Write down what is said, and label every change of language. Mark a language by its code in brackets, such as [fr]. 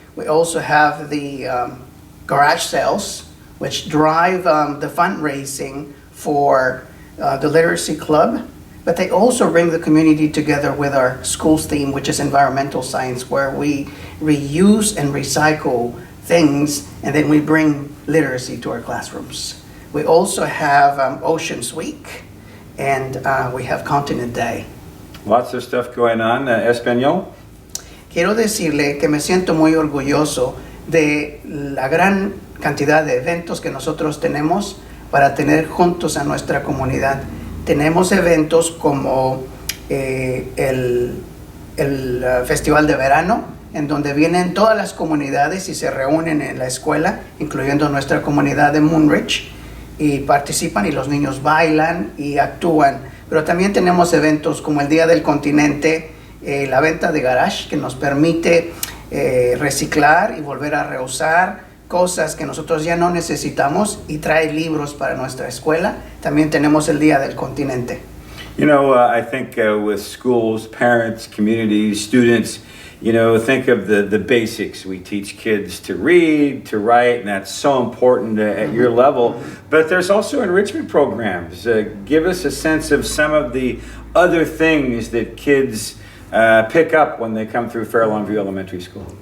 [en] We also have the garage sales, which drive the fundraising for the Literacy Club, but they also bring the community together with our school's theme, which is environmental science, where we reuse and recycle things, and then we bring literacy to our classrooms. We also have Oceans Week, and we have Continent Day. Lots of stuff going on. Espanol? [es] Quiero decirle que me siento muy orgulloso de la gran cantidad de eventos que nosotros tenemos para tener juntos a nuestra comunidad. Tenemos eventos como el Festival de Verano, en donde vienen todas las comunidades y se reúnen en la escuela, incluyendo nuestra comunidad de Moonridge, y participan y los niños bailan y actúan. Pero también tenemos eventos como el Día del Continente, la venta de garage, que nos permite reciclar y volver a reusar cosas que nosotros ya no necesitamos, y trae libros para nuestra escuela. También tenemos el Día del Continente. [en] You know, I think with schools, parents, communities, students, you know, think of the basics. We teach kids to read, to write, and that's so important at your level. But there's also enrichment programs. Give us a sense of some of the other things that kids pick up when they come through Fairlawn View Elementary School.